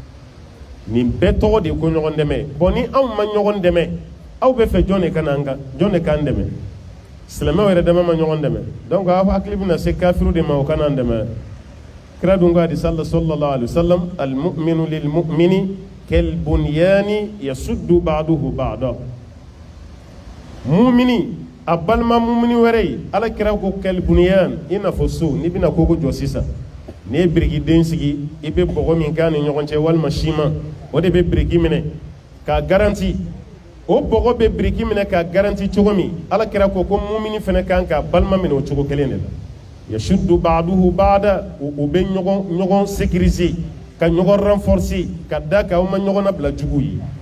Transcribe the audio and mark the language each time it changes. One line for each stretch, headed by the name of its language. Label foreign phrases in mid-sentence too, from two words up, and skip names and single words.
Bambara: nin bɛɛ tɔgɔ de ko ɲɔgɔn dɛmɛ bon ni anw ma ɲɔgɔn dɛmɛ aw bɛ fɛ jɔn de ka n'an kan jɔn de k'an dɛmɛ silamɛw yɛrɛ dama ma ɲɔgɔn dɛmɛ donc aw hakili bɛna se kafiru de ma o kana an dɛmɛ kira dun ko hadisa la
Arabic: صلى الله عليه وسلم المؤمن للمؤمن كالبنيان يشد بعضه بعضا
Bambara: mu'mini a balima mumini wɛrɛ ye ala kira ko
Arabic: كالبنيان
Bambara: i n'a fɔ so n'i bɛna kogo jɔ sisan n'i ye birikiden sigi i bɛ bɔgɔ min k'a ni ɲɔgɔn cɛ walima siman o de bɛ biriki minɛ k'a garanti o bɔgɔ bɛ biriki minɛ k'a garanti cogo min ala kira ko mumini fana kan k'a balima minɛ o cogo kelen de la
Arabic: يشد بعضه بعضا
Bambara: u bɛ ɲɔgɔn sécuriser ka ɲɔgɔn renforcer ka da ka aw ma ɲɔgɔn labila jugu ye